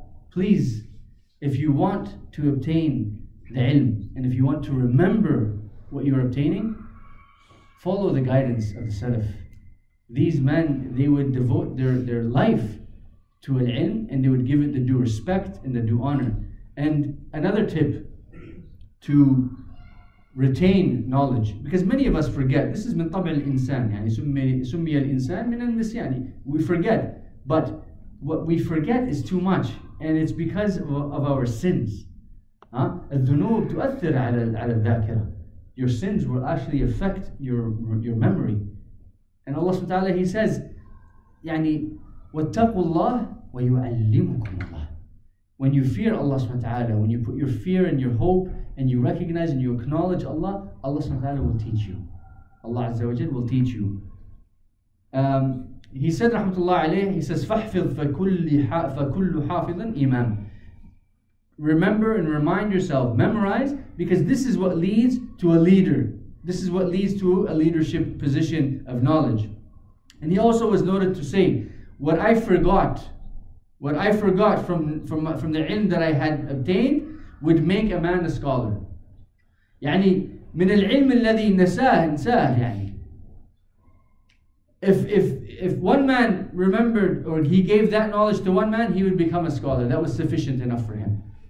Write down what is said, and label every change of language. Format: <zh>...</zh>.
<en>Please, if you want to obtain the ilm, and if you want to remember what you're obtaining, follow the guidance of the Salaf. These men, they would devote their life to al-ilm, and they would give it the due respect and the due honor. And another tip to retain knowledge, because many of us forget. This is min</en> <ar>طبع الإنسان, يعني سمي الإنسان من النسيان.</ar> <en>We forget, but what we forget is too much, and it's because of our sins.</en> <ar>الذنوب تؤثر على الذاكرة.</ar> <en>Your sins will actually affect your memory. And Allah subhanahu wa ta'ala, He says,</en> <ar>يعني واتقوا الله ويعلمكم الله.</ar> <en>When you fear Allah subhanahu wa ta'ala, when you put your fear and your hope and you recognize and you acknowledge Allah, Allah subhanahu wa ta'ala will teach you. Allah Azza wa Jal will teach you. He said, rahmatullah alayh, he says,</en> <ar>فَحْفِظْ فَكُلُّ حَافِظٍ إِمَامٍ.</ar> <en>Remember and remind yourself, memorize, because this is what leads to a leader. This is what leads to a leadership position of knowledge. And he also was noted to say, what I forgot from the ilm that I had obtained would make a man a scholar.</en> <ar>يعني من العلم الذي نساه يعني.</ar> <en>If one man remembered, or he gave that knowledge to one man, he would become a scholar. That was sufficient enough for him.</en>